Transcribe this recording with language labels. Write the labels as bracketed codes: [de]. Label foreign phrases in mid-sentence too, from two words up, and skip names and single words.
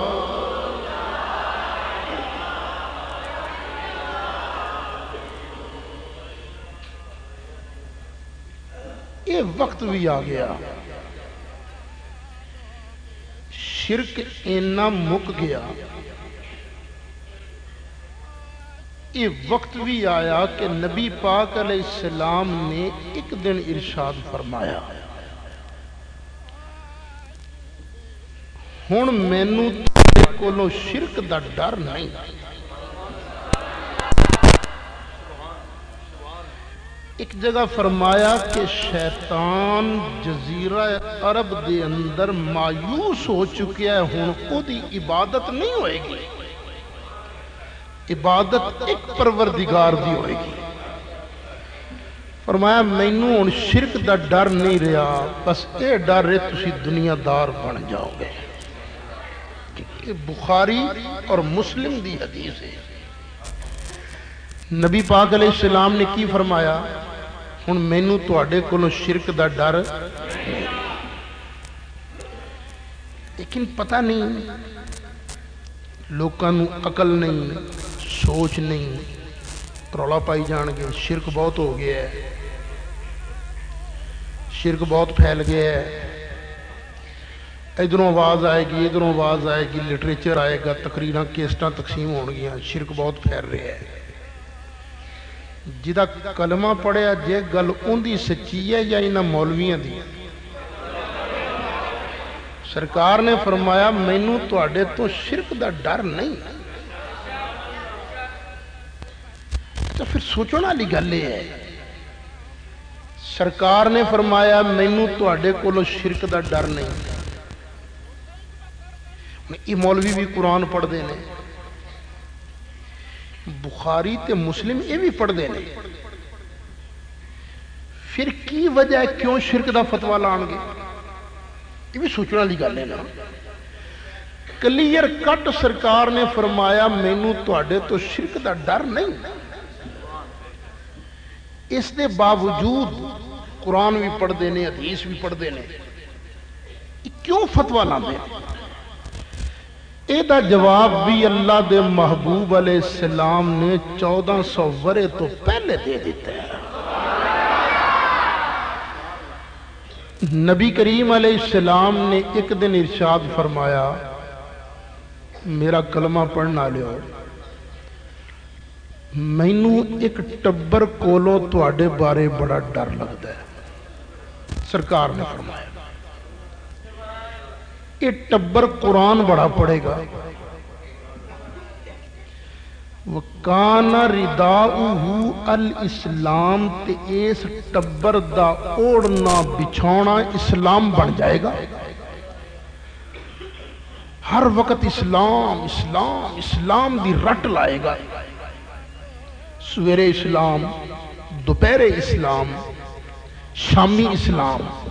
[ur] یہ وقت بھی آ گیا، [pa] شرک اینا مک گیا، [ur] یہ وقت بھی آیا کہ نبی پاک علیہ السلام نے ایک دن ارشاد فرمایا، [pa] ہن مینوں تیرے کولوں شرک دا ڈر نہیں۔ ایک جگہ فرمایا کہ شیطان جزیرہ عرب دے اندر مایوس ہو چکیا ہے، ہن او دی عبادت نہیں ہوئے گی، عبادت ایک پروردگار دی ہوئے گی۔ فرمایا مینوں ہن شرک دا ڈر نہیں رہا، بس اے ڈر ہے تسی دنیا دار بن جاؤ گے۔ کہ بخاری اور مسلم دی حدیث ہے، نبی پاک علیہ السلام نے کی فرمایا، ہن مینوں تواڈے کولوں شرک دا ڈر نہیں، لیکن پتہ نہیں، لوکاں نوں عقل نہیں، سوچ نہیں، رولا پائی جان گے، شرک بہت ہو گیا ہے، شرک بہت پھیل گیا ہے، ادھروں آواز آئے گی، ادھروں آواز آئے گی، لٹریچر آئے گا، تقریراں کیسٹاں تقسیم ہون گیاں، [ur] شرک بہت پھیل رہا ہے۔ [pa] جدا کلمہ پڑھیا جے گل ان دی سچی ہے یا انہاں مولویاں دی؟ سرکار نے فرمایا مینوں تواڈے تو شرک دا ڈر نہیں۔ تو پھر سوچنا والی گل یہ ہے، سرکار نے فرمایا مینوں تواڈے کولوں شرک دا ڈر نہیں، یہ مولوی بھی قرآن پڑھ دے نے، بخاری تے مسلم یہ بھی پڑھ دے نے، پھر کی وجہ ہے کیوں شرک دا فتوا لان گے؟ یہ بھی سوچنے والی گل ہے نا. [en] clear cut [pa] سرکار نے فرمایا مینوں تواڈے تو شرک دا ڈر نہیں. اس دے باوجود [ur] قرآن بھی پڑھتے ہیں حدیث بھی پڑھتے ہیں، [pa] کیوں فتوا لاندے؟ اے دا جواب بھی اللہ دے محبوب علیہ السلام نے 1400 ورے تو پہلے دے دیتا ہے. نبی کریم علیہ السلام نے ایک دن ارشاد فرمایا میرا کلمہ پڑھنا لیو، مینوں ایک ٹبر کولو تواڈے بارے بڑا ڈر لگتا ہے. [ur] سرکار نے فرمایا یہ ٹبر قرآن بڑا پڑھے گا. [ar] وَكَانَ رِدَاؤُهُ الْإِسْلَام، [pa] تے اس ٹبر دا اوڑنا بچھونا اسلام بن جائے گا. ہر وقت اسلام اسلام اسلام دی رٹ لائے گا. سویرے اسلام، دوپہر اسلام، شامی اسلام.